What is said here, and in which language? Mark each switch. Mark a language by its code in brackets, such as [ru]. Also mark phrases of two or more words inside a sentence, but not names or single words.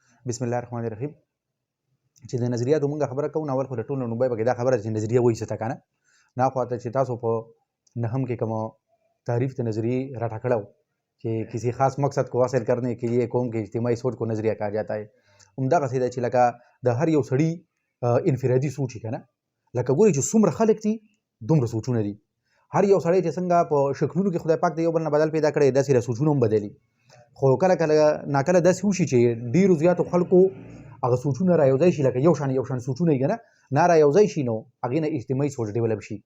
[ps] بسم الله الرحمن الرحیم. چې د نظریاتو مونږ خبره کوو نو اول خو د ټولو لومړی پکې دا خبره چې نظریه وایي څه ته که نه خواته چې تاسو په نهم کې کوم تعریف د نظریے راټاکړه [ur] ہو کہ کسی خاص مقصد کو حاصل کرنے کے لیے قوم کے اجتماعی سوچ کو نظریہ کہا جاتا ہے. [ps] همدغسې ده چې لکه د هر یو سړي انفرادي سوچ که نه لکه ګوري چې څومره خلک دي دومره سوچونه دي. هر یو سړی چې څنګه په شکلونو کې خدای پاک د یو بل نه بدل پیدا کړی داسې سوچونه هم بدلي. خو کله کله ناکله داسې وشي چې ډېرو زیاتو خلکو هغه سوچونه را یوځای شي لکه یو شان سوچونه یې که نه را یوځای شي نو هغې نه اجتماعي سوچ ډیولپ شي.